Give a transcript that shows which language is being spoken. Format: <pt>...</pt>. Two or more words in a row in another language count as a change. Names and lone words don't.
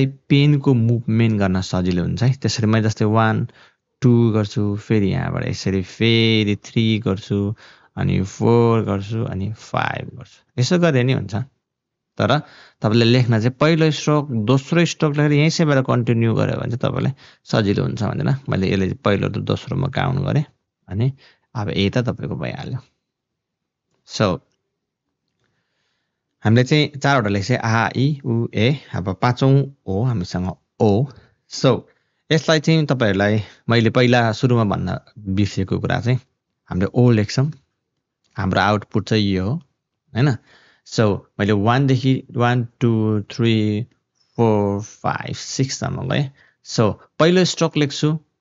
<ne>पेनको मुभमेन्ट गर्न सजिलो हुन्छ है त्यसरी मैले जस्तै 1 2 गर्छु फेरि यहाँबाट यसरी फेरि 3 गर्छु अनि 4 गर्छु अनि 5 गर्छु यसो गरे नि हुन्छ तर तपाईले लेख्न चाहिँ पहिलो स्ट्रोक दोस्रो स्ट्रोक लेखेर यहीँबाट कन्टिन्यू गर्यो भने चाहिँ तपाईलाई सजिलो हुन्छ भनेर मैले यसले पहिलो र दोस्रोमा काउन्ट गरे अनि अब ए त तपाईको भइहाल्यो सो हामीले चाहिँ चारवटा लेख्छ आ ई उ ए अब पाँचौं हो हामीसँग ओ सो यसलाई चाहिँ तपाईहरुलाई मैले पहिला सुरुमा भन्न बिर्सेको कुरा चाहिँ हामीले ओ लेख्छौं हाम्रो आउटपुट चाहिँ यो हो हैन सो मैले 1 देखि 1 2 3 4 5 6 सम्म गए सो पहिलो स्ट्रोक लेख्छु</ne>